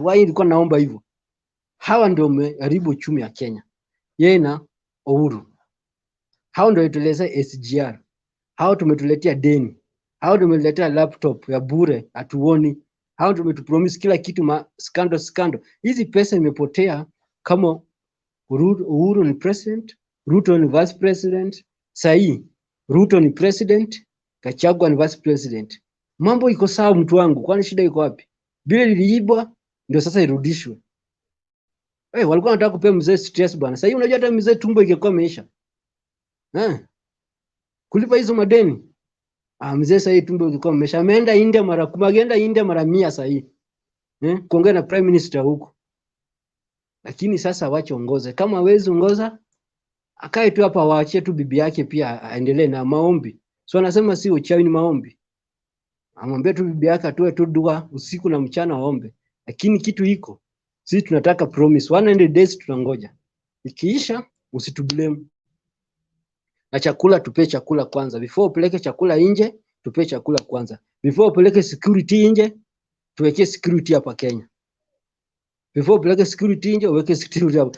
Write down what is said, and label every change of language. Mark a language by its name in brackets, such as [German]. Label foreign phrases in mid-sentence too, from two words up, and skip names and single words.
[Swahili] Why nilikuwa naomba hivyo? Hawa ndio wameharibu uchumi wa Kenya. Yeye na Uhuru. Hao ndio tuteleza SGR. Hao tumetuletea deni. Hao tumetuletea laptop ya bure hatuoni. Hao tumetupromise kila kitu scandal. Hizi pesa imepotea kama Uhuru ni president, Ruto ni [English] vice president, [Swahili] sahi Ruto ni president, Gachagua ni [English] vice president. [Swahili] Mambo iko sawa mtu wangu, kwani shida iko wapi? Bila liliibwa ndio sasa irudishwe. Walikuwa wanataka kupea mzee stress bwana. Sasa unajua hata mzee tumbo ingekuwa imeisha. Kulipa hizo madeni. Mzee sahii tumbo ulikuwa mmesha, ameenda India mara 10, ageenda India mara 100 sahii kuongea na [English] prime minister [Swahili] huko. Lakini sasa wache ongoze, kama hawezi ongoza akae tu hapa, waachie tu bibi yake pia aendelee na maombi. So anasema si uchawi, ni maombi. Amwambie tu bibi yake atoe tu dua usiku na mchana aombe. Lakini kitu iko, sisi tunataka [English] promise 100 days, [Swahili] tunangoja. Ikiisha usitublame. Na chakula tupe chakula kwanza. Before upeleke chakula nje, tupe chakula kwanza. Before upeleke security nje, tuwekee security hapa Kenya. Before upeleke security nje, uweke security hapa.